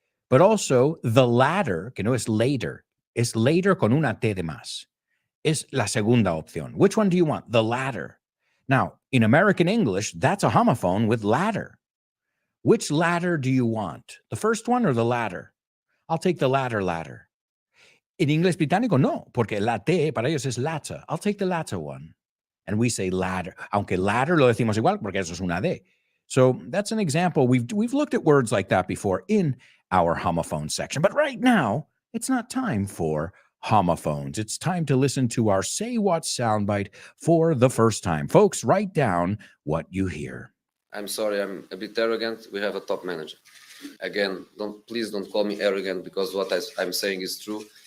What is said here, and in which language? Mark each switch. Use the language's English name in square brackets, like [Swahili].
[English] But also the ladder, [Spanish] que no es later, es later con una T de más. Es la segunda opción. [English] Which one do you want? The ladder. Now, in American English, that's a homophone with ladder. Which ladder do you want? The first one or the ladder? I'll take the ladder. In English británico, [Spanish] no, porque la T para ellos es [English] latter. I'll take the latter one. And we say ladder. [Spanish] Aunque ladder lo decimos igual porque eso es una D. [English] So that's an example. We've looked at words like that before in our homophone section. But right now, it's not time for homophones. It's time to listen to our Say What soundbite for the first time. Folks, write down what you hear. I'm sorry, I'm a bit arrogant. We have a top manager. Again, please don't call me arrogant because what I'm saying is true.